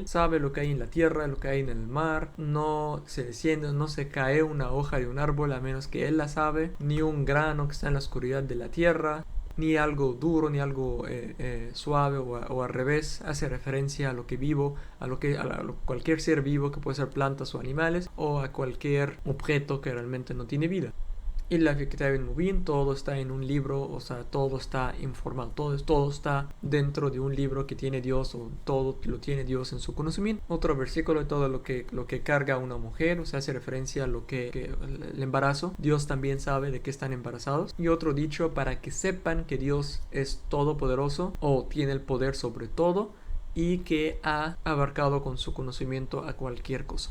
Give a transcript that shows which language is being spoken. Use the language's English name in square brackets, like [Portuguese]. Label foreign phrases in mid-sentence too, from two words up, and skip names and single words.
[Spanish] Sabe lo que hay en la tierra, lo que hay en el mar. No se desciende, no se cae una hoja de un árbol a menos que Él la sabe, ni un grano que está en la oscuridad de la tierra, ni algo duro, ni algo suave, o al revés. Hace referencia a lo que vivo, a cualquier ser vivo, que puede ser plantas o animales, o a cualquier objeto que realmente no tiene vida. [Arabic] إلا في كتاب مبين, [Spanish] todo está en un libro, o sea, todo está informado, todo está dentro de un libro que tiene Dios, o todo lo tiene Dios en su conocimiento. Otro versículo: todo lo que carga una mujer, o sea, hace referencia a el embarazo. Dios también sabe de qué están embarazados. Y otro dicho: para que sepan que Dios es todopoderoso, o tiene el poder sobre todo, y que ha abarcado con su conocimiento a cualquier cosa.